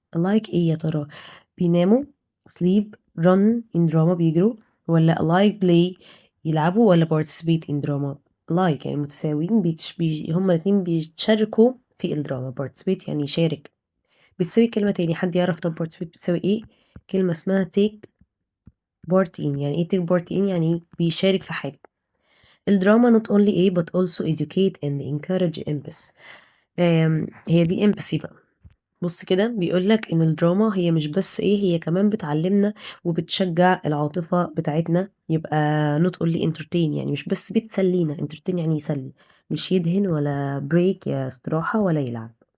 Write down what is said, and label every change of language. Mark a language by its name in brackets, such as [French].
[Arabic] alike ايه يا ترى؟ بيناموا sleep، [English] run in drama [Arabic] بيجروا، ولا alike play يلعبوا، ولا [English] participate in drama؟ [Arabic] alike يعني متساويين، هما الاتنين بيتشاركوا في الدراما. participate يعني يشارك. بتساوي كلمة تاني، حد يعرف طب participate بتساوي ايه؟ كلمة اسمها take part in. يعني ايه [English] take part in؟ [Arabic] يعني بيشارك في حاجة. [English] الدراما not only [Arabic] ايه [English] but also educate and encourage empathy. [Arabic] هي دي empathy بقى. بص كده بيقولك ان الدراما هي مش بس ايه، هي كمان بتعلمنا وبتشجع العاطفة بتاعتنا. يبقى [English] not only entertain [Arabic] يعني مش بس بتسلينا، entertain يعني يسلي، مش يدهن ولا break يا استراحة ولا يلعب.